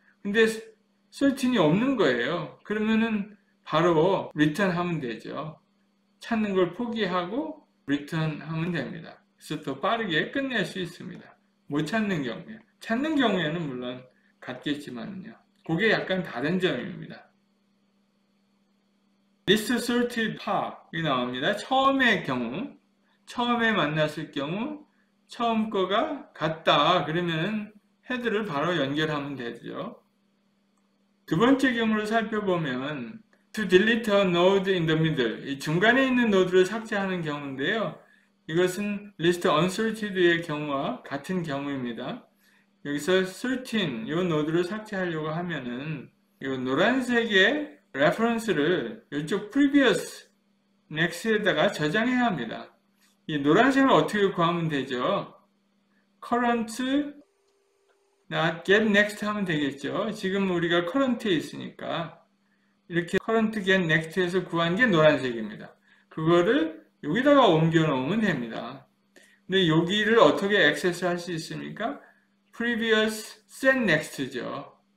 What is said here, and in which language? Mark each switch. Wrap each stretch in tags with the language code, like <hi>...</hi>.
<ko>근데 13이 없는 거예요. 그러면은 바로 return 하면 되죠. 찾는 걸 포기하고 return 하면 됩니다. 그래서 더 빠르게 끝낼 수 있습니다. 못 찾는 경우에. 찾는 경우에는 물론 같겠지만요. 그게 약간 다른 점입니다. List Sorted POP이 나옵니다. 처음의 경우, 처음에 만났을 경우, 처음 거가 같다. 그러면 헤드를 바로 연결하면 되죠. 두 번째 경우를 살펴보면</ko> <en>to delete a node in the middle.</en> <ko>이 중간에 있는 노드를 삭제하는 경우인데요. 이것은 list unsorted의 경우와 같은 경우입니다. 여기서 13, 이 노드를 삭제하려고 하면은 이 노란색의 reference를 이쪽 previous next에다가 저장해야 합니다. 이 노란색을 어떻게 구하면 되죠? current not get next 하면 되겠죠. 지금 우리가 current에 있으니까 이렇게 current get next에서 구한 게 노란색입니다. 그거를 여기다가 옮겨 놓으면 됩니다. 근데 여기를 어떻게 액세스 할 수 있습니까? previous set next죠.</ko>